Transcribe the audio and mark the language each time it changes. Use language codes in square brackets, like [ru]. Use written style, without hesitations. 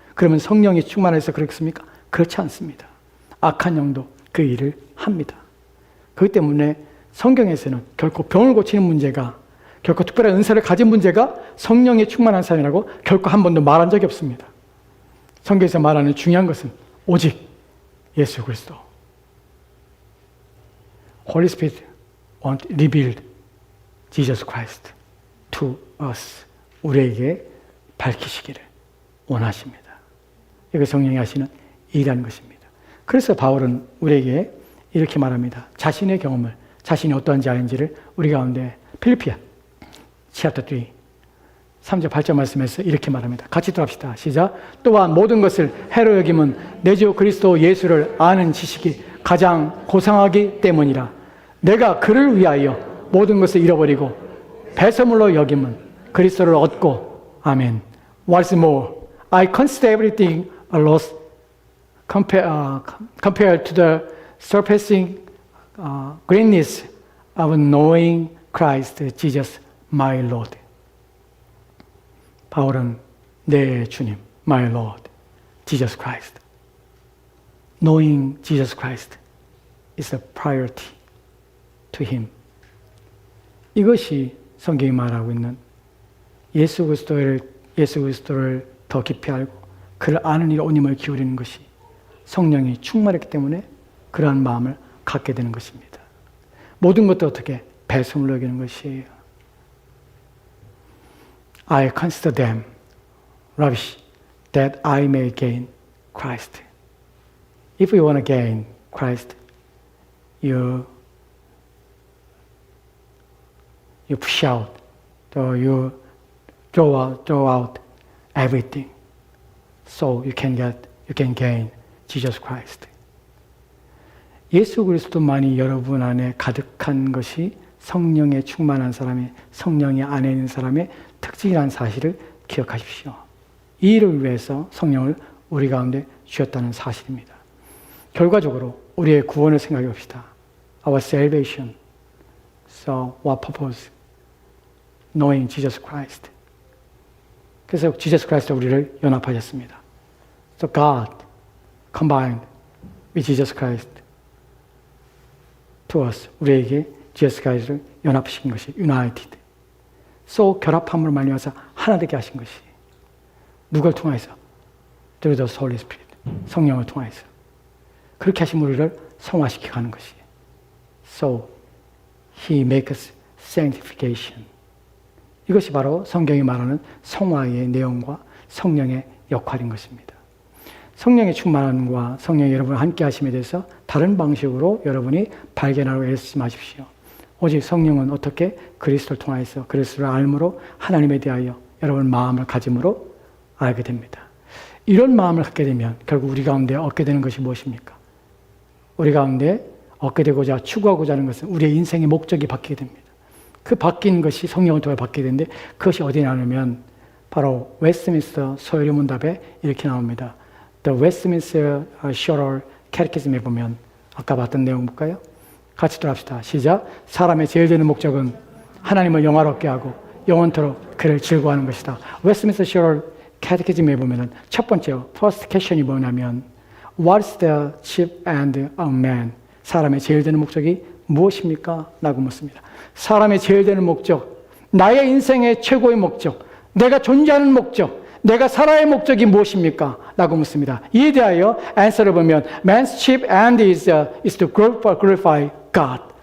[ko] 그러면 성령이 충만해서 그렇습니까? 그렇지 않습니다. 악한 영도 그 일을 합니다. 그렇기 때문에 성경에서는 결코 병을 고치는 문제가 결코 특별한 은사를 가진 문제가 성령이 충만한 사람이라고 결코 한 번도 말한 적이 없습니다. 성경에서 말하는 중요한 것은 오직 예수 그리스도. [en] Holy Spirit want revealed Jesus Christ to us. [ko] 우리에게 밝히시기를 원하십니다. 이게 성령이 하시는 일이라는 것입니다. 그래서 바울은 우리에게 이렇게 말합니다. 자신의 경험을 자신이 어떠한지 아닌지를 우리 가운데 필리피아 chapter 3, 3절 8절 말씀에서 이렇게 말합니다. 같이 들어갑시다. 시작. 또한 모든 것을 해로 여김은 내 주 그리스도 예수를 아는 지식이 가장 고상하기 때문이라. 내가 그를 위하여 모든 것을 잃어버리고 배설물로 여김은 그리스도를 얻고 아멘. [en] What's more, I consider everything a loss compared to the surpassing greatness of knowing Christ Jesus my Lord. [ko] 바울은 내 주님, [en] my Lord, [ko] Jesus Christ. [en] Knowing Jesus Christ is a priority to him. [ko] 이것이 성경이 말하고 있는 예수 그리스도를 더 깊이 알고 그를 아는 일에 온 힘을 기울이는 것이 성령이 충만했기 때문에 그러한 마음을 갖게 되는 것입니다. 모든 것도 어떻게 배송을 여기는 것이에요. [en] I consider them rubbish that I may gain Christ. If you want to gain Christ, you push out, or you throw out everything, so you can gain Jesus Christ. [ko] 예수 그리스도만이 여러분 안에 가득한 것이 성령에 충만한 사람의, 성령이 안에 있는 사람의 특징이라는 사실을 기억하십시오. 이 일을 위해서 성령을 우리 가운데 주셨다는 사실입니다. 결과적으로 우리의 구원을 생각해 봅시다. [en] Our salvation. So what purpose? Knowing Jesus Christ. [ko] 그래서 Jesus Christ와 우리를 연합하셨습니다. [en] So God combined with Jesus Christ to us. [ko] 우리에게 Jesus Christ를 연합시킨 것이 united. So 결합함으로 말미암아서 하나 되게 하신 것이 누굴 통해서? [en] Through the Holy Spirit. [ko] 성령을 통해서. 그렇게 하신 우리를 성화시켜 가는 것이. [en] So He makes sanctification. [ko] 이것이 바로 성경이 말하는 성화의 내용과 성령의 역할인 것입니다. 성령의 충만함과 성령이 여러분과 함께 하심에 대해서 다른 방식으로 여러분이 발견하고 애쓰지 마십시오. 오직 성령은 어떻게 그리스도를 통하여서 그리스도를 알므로 하나님에 대하여 여러분 마음을 가짐으로 알게 됩니다. 이런 마음을 갖게 되면 결국 우리 가운데 얻게 되는 것이 무엇입니까? 우리 가운데 얻게 되고자 추구하고자 하는 것은 우리의 인생의 목적이 바뀌게 됩니다. 그 바뀐 것이 성령을 통해 바뀌게 되는데 그것이 어디에 나오냐면 바로 웨스트민스터 소요리 문답에 이렇게 나옵니다. The Westminster Shorter Catechism에 보면 아까 봤던 내용 볼까요? 같이 들어갑시다. 시작. 사람의 제일 되는 목적은 하나님을 영화롭게 하고 영원토록 그를 즐거워하는 것이다. [en] Westminster Shorter Catechism [ko] 에 보면은 첫 번째 [en] first question이 [ko] 뭐냐면 [en] What is the chief end of man? [ko] 사람의 제일 되는 목적이 무엇입니까? 라고 묻습니다. 사람의 제일 되는 목적, 나의 인생의 최고의 목적, 내가 존재하는 목적, 내가 살아야 할 목적이 무엇입니까? 라고 묻습니다. 이에 대하여 answer를 보면 [en] man's chief end is to glorify God.